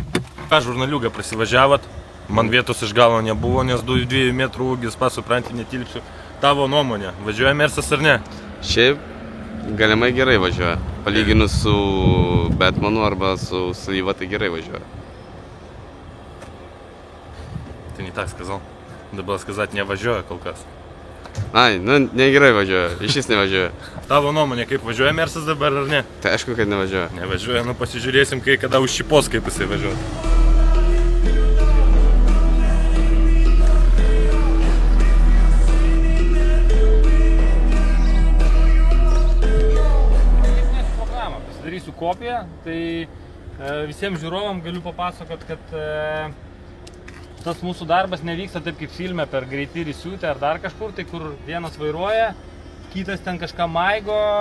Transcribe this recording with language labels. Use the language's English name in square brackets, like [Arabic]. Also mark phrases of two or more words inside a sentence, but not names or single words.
[Lithuanian] Ką žurnaliuką prasivažiavot, man vietos iš galo nebuvo, nes 2 metrų ūgis, supranti, netilpsiu. Tavo nuomonė, važiuoja Mersas ar ne? Šiaip galimai gerai važiuoja. Palyginus su Batmanu arba su Slyva, tai gerai važiuoja. [Russian] Ты не так сказал. Надо было сказать, не [Lithuanian] važiuoja kol kas. Ai, negerai važiuoja, išvis nevažiuoja. Tavo nuomonė, kaip važiuoja Mersas dabar ar ne? Tai aišku, kad nevažiuoja. Nevažiuoja, pasižiūrėsim, kada užšipos, kaip jisai važiuoja. Programą pasidarysiu kopiją, tai visiems žiūrovam galiu papasakot, kad tas mūsų darbas nevyksta taip kaip filme per greitį ir įsiūtę ar dar kažkur, tai kur vienas vairuoja, kitas ten kažką maigo.